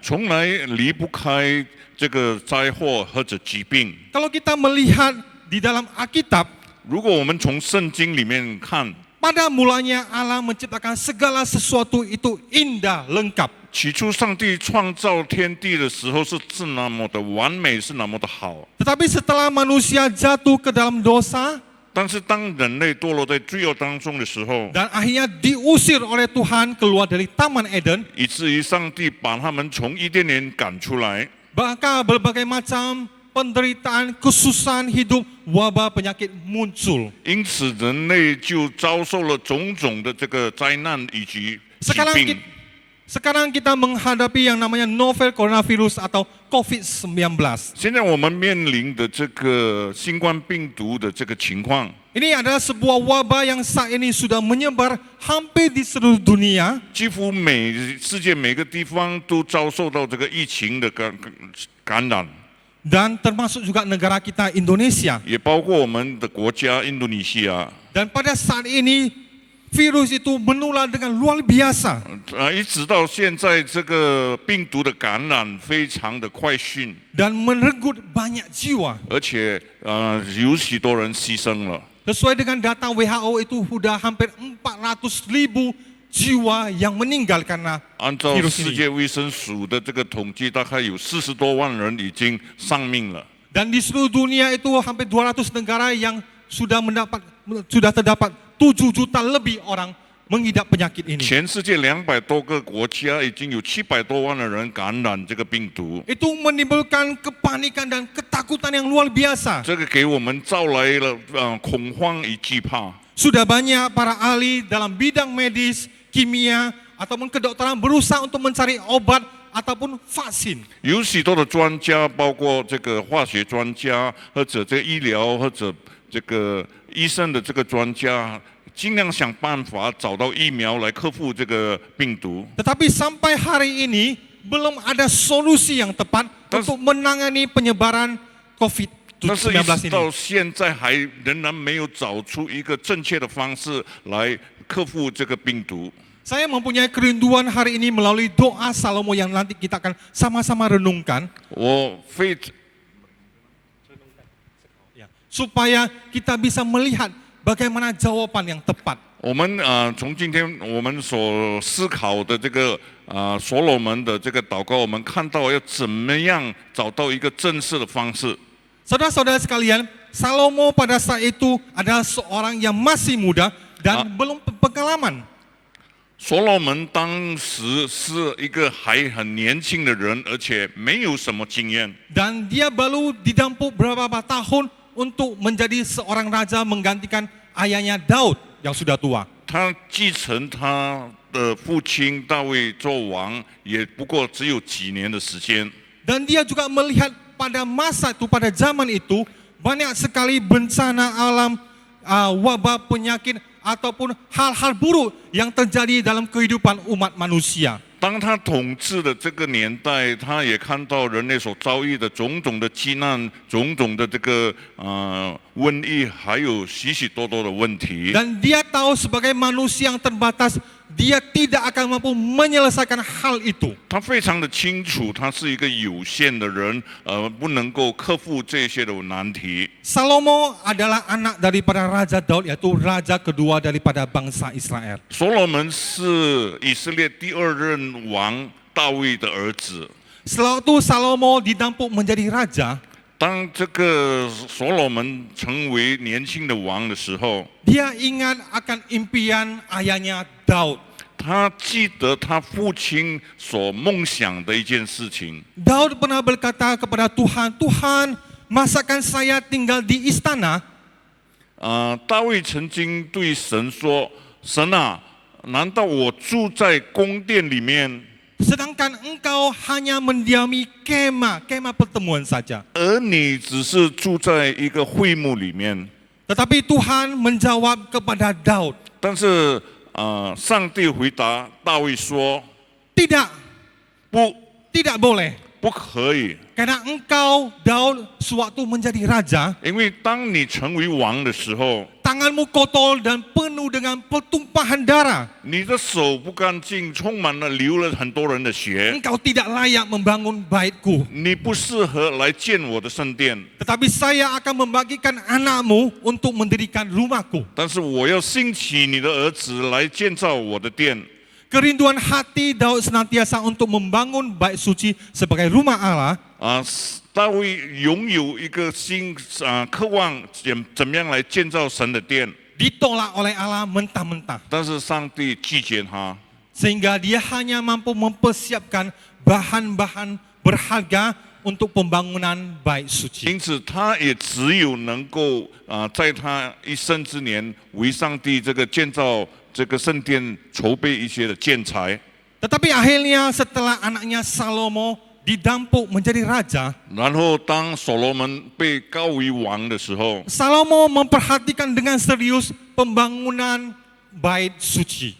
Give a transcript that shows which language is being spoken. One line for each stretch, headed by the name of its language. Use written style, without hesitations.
Chinese: 从来离不开这个灾祸或者疾病。
Indonesian: Kalau kita melihat di dalam Alkitab,
Chinese: 如果我们从圣经里面看，
Indonesian: pada mulanya Allah menciptakan segala sesuatu itu indah, lengkap.
Chinese: 起初上帝创造天地的时候是那么的完美，是那么的好。
Indonesian: Tetapi setelah manusia jatuh ke dalam dosa
Chinese: 但是当人类堕落在罪恶当中的时候，
Indonesian: dan akhirnya diusir oleh Tuhan keluar dari Taman Eden,
Chinese: 以至于上帝把他们从伊甸园赶出来，
Indonesian: maka berbagai macam penderitaan, kesusahan hidup, wabah penyakit muncul.
Chinese: 因此人类就遭受了种种的这个灾难以及疾病。
Indonesian: Sekarang kita menghadapi yang namanya novel coronavirus atau COVID-19.
Chinese: 现在我们面临的这个新冠病毒的这个情况，
Indonesian: Ini adalah sebuah wabah yang saat ini sudah menyebar hampir di seluruh dunia.
Chinese: 几乎世界每个地方都遭受到这个疫情的感染，
Indonesian: Dan termasuk juga negara kita Indonesia.
Chinese: 也包括我们的国家印度尼西亚。
Indonesian: Dan pada saat ini virus itu menular dengan luar biasa.
Chinese: 一直到现在，这个病毒的感染非常的快迅，
Indonesian: Dan merenggut banyak jiwa.
Chinese: 而且有许多人牺牲了。
Indonesian: Sesuai dengan data WHO itu sudah hampir 400.000 jiwa yang meninggal karena
Chinese: 按照
Indonesian: virus
Chinese: 世
Indonesian: ini.
Chinese: 界卫生署的这个统计，大概有40多万人已经丧命了。
Indonesian: Dan di seluruh dunia itu hampir 200 negara yang sudah terdapat 7 juta lebih orang mengidap penyakit ini.
Chinese: 全世界200多个国家已经有700多万的人感染这个病毒，
Indonesian: Itu menimbulkan kepanikan dan ketakutan yang luar biasa.
Chinese: 这个给我们招来了恐慌与惧怕。
Indonesian: Sudah banyak para ahli dalam bidang medis, kimia, ataupun kedokteran berusaha untuk mencari obat ataupun vaksin.
Chinese: 有许多的专家，包括这个化学专家，或者这个医疗，或者这个医生的这个专家，尽量想办法找到疫苗来克服这个病毒。
Indonesian: Tetapi sampai hari ini belum ada solusi yang tepat untuk menangani penyebaran
Chinese: 但是
Indonesian: COVID-19
Chinese: 一直到现在还仍然没有找出一个正确的方式来克服这个病毒。
Indonesian: Saya mempunyai kerinduan hari ini melalui doa Salomo yang nanti kita akan sama-sama renungkan.
Chinese: 我非
Indonesian: Supaya kita bisa melihat bagaimana jawaban yang tepat.
Chinese: 我们从今天我们所思考的这个所罗门的这个祷告，我们看到要怎么样找到一个正式的方式。
Indonesian: Saudara-saudara sekalian, Salomo pada saat itu adalah seorang yang masih muda dan belum pengalaman.
Chinese: 所罗门当时是一个还很年轻的人，而且没有什么经验。
Indonesian: Dan dia baru didampuk beberapa tahun untuk menjadi seorang raja menggantikan ayahnya Daud yang sudah tua.
Chinese: 他继承他的父亲大卫做王，也不过只有几年的时间。
Indonesian: Dan dia juga melihat pada masa itu, pada zaman itu, banyak sekali bencana alam, wabah, penyakit, ataupun hal-hal buruk yang terjadi dalam kehidupan umat manusia.
Chinese: 当他统治的这个年代，他也看到人类所遭遇的种种的灾难、种种的这个瘟疫，还有许许多多的问题。
Indonesian: Dan dia tahu sebagai manusia yang terbatas, dia tidak akan mampu menyelesaikan hal itu.
Chinese: 他非常的清楚，他是一个有限的人，不能够克服这些的难题。
Indonesian: Salomo adalah anak daripada Raja Daud, yaitu raja kedua daripada bangsa Israel.
Chinese: 所罗门是以色列第二任王大卫的儿子。
Indonesian: Setelah itu Salomo didampuk menjadi raja.
Chinese: 当这个所罗门成为年轻的王的时候，
Indonesian: Dia ingat akan impian ayahnya Daud.
Chinese: 他记得他父亲所梦想的一件事情。
Indonesian: Daud pernah berkata kepada Tuhan, Tuhan, masakan saya tinggal di istana?
Chinese: 大卫曾经对神说：“神啊，难道我住在宫殿里面？”
Indonesian: sedangkan engkau hanya mendiami kemah pertemuan saja.
Chinese: 而你只是住在一个会幕里面。
Indonesian: Tetapi Tuhan menjawab kepada Daud,
Chinese: 但是上帝回答大卫说
Indonesian: tidak
Chinese: 不
Indonesian: boleh.
Chinese: 不可以，
Indonesian: Karena engkau Daud sewaktu menjadi raja,
Chinese: 因为当你成为王的时候，
Indonesian: tanganmu kotor dan penuh dengan pertumpahan darah.
Chinese: 你的手不干净，充满了流了很多人的血，
Indonesian: Engkau tidak layak membangun baitku.
Chinese: 你不适合来建我的圣殿。
Indonesian: Tetapi saya akan membagikan anakmu untuk mendirikan rumahku.
Chinese: 但是我要兴起你的儿子来建造我的殿。
Indonesian: Kerinduan hati Daud senantiasa untuk membangun bait suci sebagai rumah Allah.
Chinese: 大卫拥有一个心渴望怎么样来建造神的殿，
Indonesian: Ditolak oleh Allah mentah-mentah.
Chinese: 但是上帝拒绝他，
Indonesian: Sehingga dia hanya mampu mempersiapkan bahan-bahan berharga untuk pembangunan bait suci.
Chinese: 因此他也只有能够在他一生之年为上帝这个建造这个圣殿筹备一些的建材。
Indonesian: Tetapi akhirnya setelah anaknya Salomo didampuk menjadi raja,
Chinese: 然后当所罗门被高为王的时候，
Indonesian: Salomo memperhatikan dengan serius pembangunan bait suci.